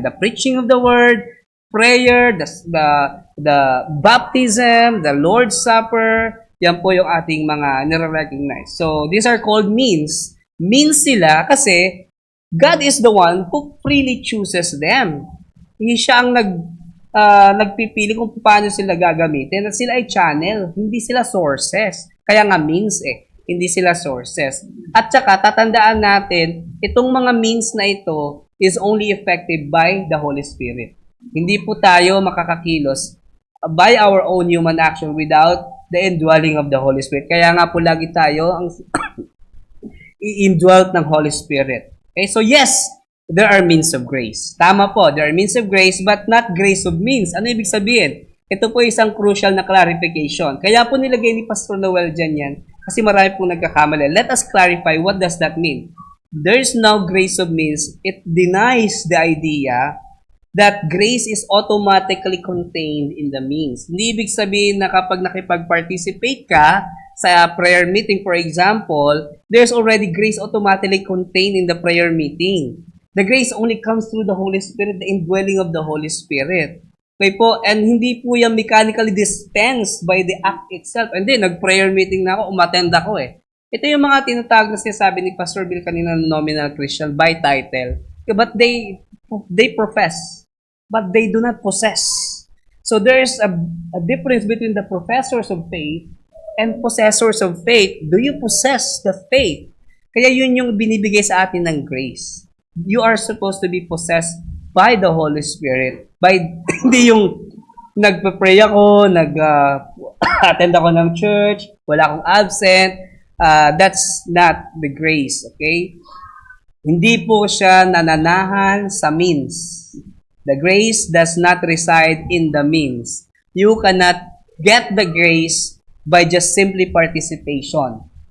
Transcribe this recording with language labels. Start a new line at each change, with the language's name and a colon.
English: The preaching of the word, prayer, the baptism, the Lord's Supper,
Filipino: yan po yung ating mga nire-recognize.
English: So, these are called means.
Filipino: Means sila kasi
English: God is the one who freely chooses them.
Filipino: Hindi siya ang nagpipili kung paano sila gagamitin at sila ay channel, hindi sila sources. Kaya nga means hindi sila sources. At saka tatandaan natin, itong mga means na ito
English: is only effective by the Holy Spirit.
Filipino: Hindi po tayo makakakilos
English: by our own human action without the indwelling of the Holy Spirit.
Filipino: Kaya nga po lagi tayo ang i-indwelt ng Holy Spirit.
English: Okay, so yes, there are means of grace.
Filipino: Tama po,
English: there are means of grace but not grace of means.
Filipino: Ano ibig sabihin? Ito po isang crucial na clarification. Kaya po nilagay ni Pastor Noel dyan yan kasi marami pong nagkakamali.
English: Let us clarify what does that mean. There's no grace of means. It denies the idea that grace is automatically contained in the means.
Filipino: Hindi ibig sabihin na kapag nakipag-participate ka sa prayer meeting, for example,
English: there's already grace automatically contained in the prayer meeting. The grace only comes through the Holy Spirit, the indwelling of the Holy Spirit.
Filipino: Okay po, and hindi po yan
English: mechanically dispensed by the act itself.
Filipino: And then, nag-prayer meeting na ako, umattend ako Ito yung mga tinatawag na sinasabi ni Pastor Bill kanina nominal Christian by title.
English: But they profess, but they do not possess. So there is a difference between the professors of faith and possessors of faith. Do you possess the faith?
Filipino: Kaya yun yung binibigay sa atin ng grace.
English: You are supposed to be possessed by the Holy Spirit.
Filipino: Hindi yung nagpa-pray ako, attend ako ng church, wala akong absent.
English: That's not the grace, okay?
Filipino: Hindi po siya nananahan sa means.
English: The grace does not reside in the means. You cannot get the grace by just simply participation.